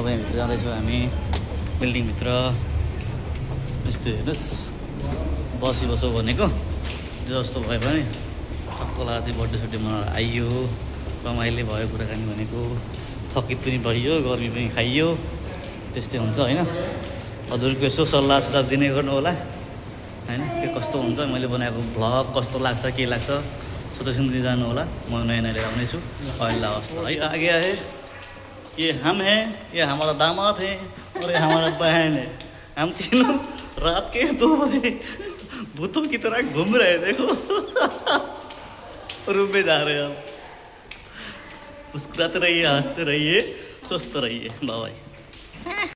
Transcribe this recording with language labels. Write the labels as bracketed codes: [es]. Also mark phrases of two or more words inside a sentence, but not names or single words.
[ne] यहाँभित्र जाँदैछौँ हामी बिल्डिङभित्र यस्तो हेर्नुहोस् बसौँ भनेको जस्तो भयो भने ठक्कला चाहिँ बर्थडे मनाएर आइयो रमाइलो भयो कुराकानी भनेको थकित पनि भइयो गर्मी पनि खाइयो त्यस्तै हुन्छ होइन हजुरको यसो सल्लाह सुझाव दिने गर्नु होला होइन के कस्तो हुन्छ मैले बनाएको भ्लग कस्तो लाग्छ के लाग्छ सजेसन दिँदै जानु होला म नयाँ लिएर आउनेछु अहिले अवस्था [hi] है आगे आए ये हम हैं ये हमारा दामाद है और ये हमारा बहन है हम तीनों रात के 2 बजे भूतों की तरह घूम रहे देखो रूम में जा रहे हैं हम मुस्कुराते रहिए हंसते रहिए स्वस्थ रहिए [en] bye bye